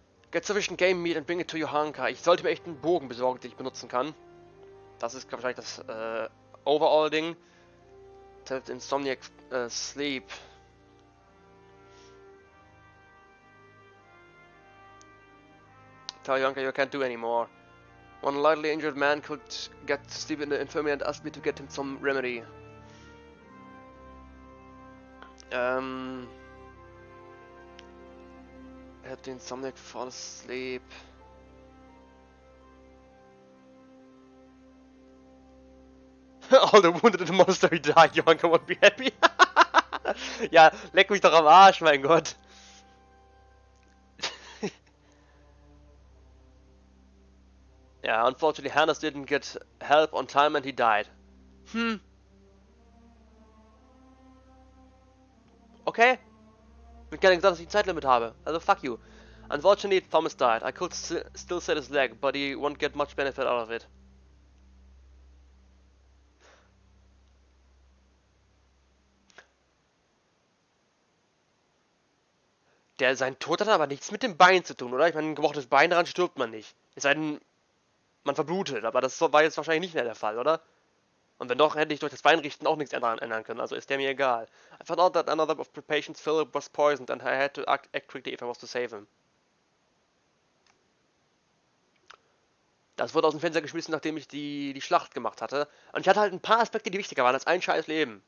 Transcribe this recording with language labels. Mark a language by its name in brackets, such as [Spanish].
[English] Get sufficient game meat and bring it to Johanka. [German] Ich sollte mir echt einen Bogen besorgen, den ich benutzen kann. Das ist wahrscheinlich das Overall-Ding. [English] Tell Insomniac sleep. Tell Johanka you can't do anymore. One lightly injured man could get to sleep in the infirmary and asked me to get him some remedy. Help the Insomniac fall asleep. All the wounded in the monastery died. Johanka won't be happy. [German] Ja, leck mich doch am Arsch, mein Gott. [English] Ja, unfortunately, Hannes didn't get help on time and he died. Okay. [German] Mir keine gesagt, dass ich ein Zeitlimit habe. [English] Also fuck you. Unfortunately, Thomas died. I could still set his leg, but he won't get much benefit out of it. [German] Sein Tod hat aber nichts mit dem Bein zu tun, oder? Ich meine, ein gebrochenes Bein, daran stirbt man nicht. Es sei denn, man verblutet, aber das war jetzt wahrscheinlich nicht mehr der Fall, oder? Und wenn doch, hätte ich durch das Bein richten auch nichts ändern können, also ist der mir egal. [English] I found out that another of the patient's Philip was poisoned and I had to act quickly if I was to save him. [German] Das wurde aus dem Fenster geschmissen, nachdem ich die Schlacht gemacht hatte. Und ich hatte halt ein paar Aspekte, die wichtiger waren als ein scheiß Leben.